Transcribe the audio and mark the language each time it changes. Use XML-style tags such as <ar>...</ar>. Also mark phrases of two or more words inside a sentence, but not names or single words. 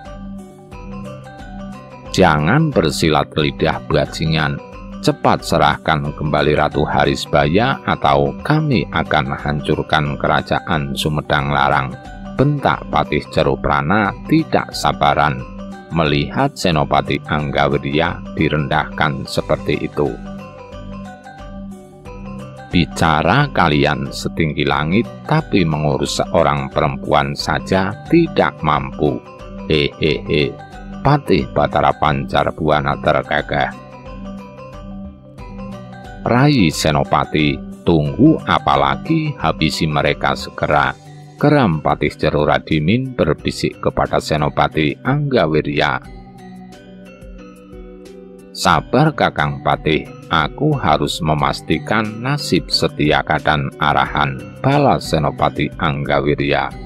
<id>Jangan bersilat lidah bajingan, cepat serahkan kembali Ratu Harisbaya atau kami akan hancurkan kerajaan Sumedang Larang, bentak Patih Ceruprana tidak sabaran melihat Senopati Anggawirya direndahkan seperti itu. Bicara kalian setinggi langit, tapi mengurus seorang perempuan saja tidak mampu. Hehehe. Patih Batara Pancarbuana terkekeh. Rai Senopati, tunggu apalagi, habisi mereka segera, geram Patih Ceruradimin berbisik kepada Senopati Anggawirya. Sabar Kakang Patih, aku harus memastikan nasib Setiaka dan Arahan, balas Senopati Anggawirya.</id>